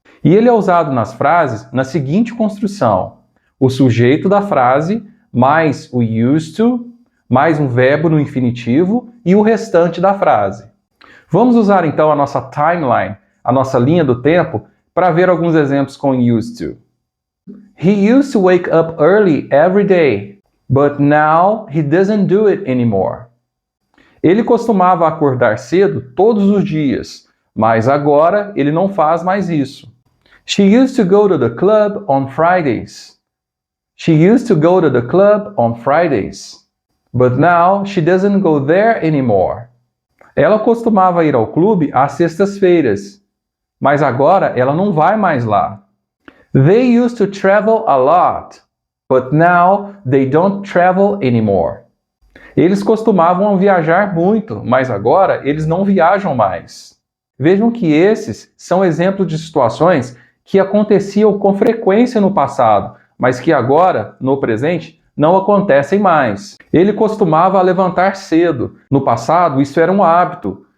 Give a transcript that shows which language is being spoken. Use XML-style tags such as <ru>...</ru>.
<pt>E ele é usado nas frases na seguinte construção: o sujeito da frase mais o used to mais um verbo no infinitivo e o restante da frase. Vamos usar então a nossa timeline, a nossa linha do tempo, para ver alguns exemplos com used to.</pt> <en>He used to wake up early every day, but now he doesn't do it anymore.</en> <pt>Ele costumava acordar cedo todos os dias, mas agora ele não faz mais isso.</pt> <en>She used to go to the club on Fridays. She used to go to the club on Fridays. But now she doesn't go there anymore.</en> <pt>Ela costumava ir ao clube às sextas-feiras, mas agora ela não vai mais lá.</pt> <en>They used to travel a lot, but now they don't travel anymore.</en> <pt>Eles costumavam viajar muito, mas agora eles não viajam mais. Vejam que esses são exemplos de situações que aconteciam com frequência no passado, mas que agora, no presente, não acontecem mais. Ele costumava levantar cedo. No passado, isso era um hábito.</pt>